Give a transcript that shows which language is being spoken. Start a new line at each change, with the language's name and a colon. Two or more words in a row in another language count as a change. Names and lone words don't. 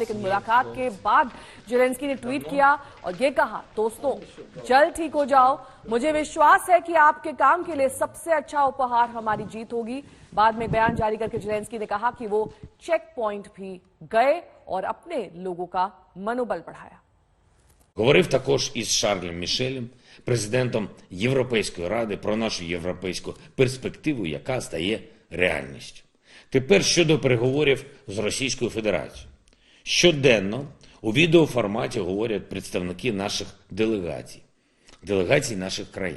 Hindi: लेकिन मुलाकात के बाद जेलेंस्की ने ट्वीट किया और ये कहा, दोस्तों जल्द ठीक हो जाओ, मुझे विश्वास है कि आपके काम के लिए सबसे अच्छा उपहार हमारी जीत होगी। बाद में बयान जारी करके जेलेंस्की ने कहा कि वो चेक पॉइंट भी गए और अपने लोगों का मनोबल बढ़ाया।
Ukrainian: Говорив також із Шарлем Мішелем, президентом Європейської ради, про нашу європейську перспективу, яка стає реальністю. Тепер щодо переговорів з Російською Федерацією. Щоденно у відеоформаті говорять представники наших делегацій наших країн.